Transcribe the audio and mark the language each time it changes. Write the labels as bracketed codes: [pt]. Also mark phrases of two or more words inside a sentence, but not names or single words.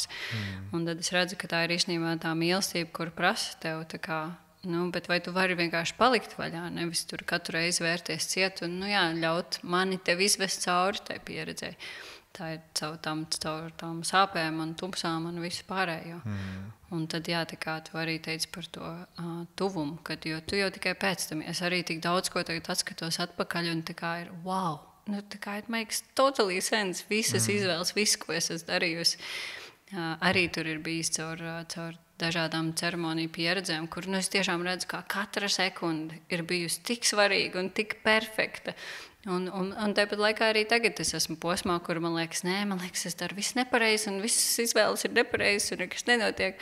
[lv] Un tad es redzu, ka tā ir īstenībā tā mīlestība, kur prasa tev tā kā, bet vai tu vari vienkārši palikt vaļā, nevis tur katru reizi vērties ciet un ļaut mani tev izvest cauri tai pieredzēji. Tā ir caur tām sāpēm un tumsām un visu pārējo. Un tad, jā, tā kā tu arī teici par to tuvumu, kad tu jau tikai pēc tam, es arī tik daudz ko tagad atskatos atpakaļ un tā kā ir, wow, nu tā kā [en] it makes totally sense, [lv] visas izvēles, visu, ko es esmu darījusi. Arī tur ir bijis caur dažādām ceremoniju pieredzēm, kur es tiešām redzu, kā katra sekunde ir bijusi tik svarīga un tik perfekta. Un tāpat laikā arī tagad es esmu posmā, kur man liekas, es daru visu nepareizi, un visas izvēles ir nepareizas, un nekas nenotiek.